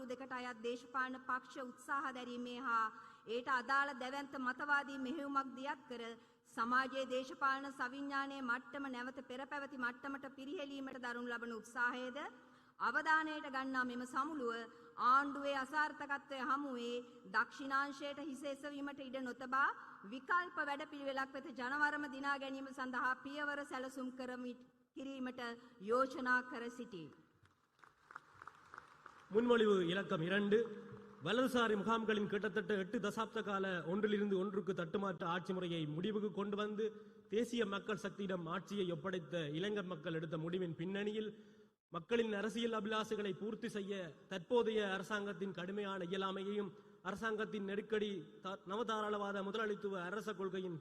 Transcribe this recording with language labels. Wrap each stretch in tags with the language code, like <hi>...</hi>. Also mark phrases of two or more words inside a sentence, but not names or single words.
<si>දෙකට අයත් දේශපාලන පක්ෂ උත්සාහ දැරීමේ හා ඒට අදාළ දැවැන්ත මතවාදී මෙහෙයුමක් දියත් කර සමාජයේ දේශපාලන සවිඥානයේ මට්ටම නැවත පෙර පැවති මට්ටමට පිරිහෙලීමට දරනු ලබන උත්සාහයේද අවධානයට ගන්නා මෙම සමුළුව ආණ්ඩුවේ අසාර්ථකත්වය හමුවේ දක්ෂිණාංශයට හිස එසවීමට ඉඩ නොතබා විකල්ප වැඩපිළිවෙලක් වෙත ජනවරම දිනා ගැනීම සඳහා පියවර සැලසුම් කිරීමට යෝජනා කර සිටී.</si> <ta>முன்மொழிவு இலக்கம் 2 வலதுசாரி முகாம்களின் கிட்டத்தட்ட 8 தசாப்த கால ஒன்றிலிருந்து ஒன்றுக்கு தட்டுமாற்ற ஆட்சி முறையை முடிவுக்கு கொண்டு வந்து தேசிய மக்கள் சக்தியிடம் ஆட்சியை ஒப்படைத்த இளைஞர் மக்கள் எடுத்த முடிவின் பின்னணியில் மக்களின் அரசியல் அபிலாஷைகளை பூர்த்தி செய்ய தற்போதைய அரசாங்கத்தின் கடுமையான இயலாமையையும் அரசாங்கத்தின் நெருக்கடி நவதாராளவாத முதலாளித்துவ அரச கொள்கையின்</ta>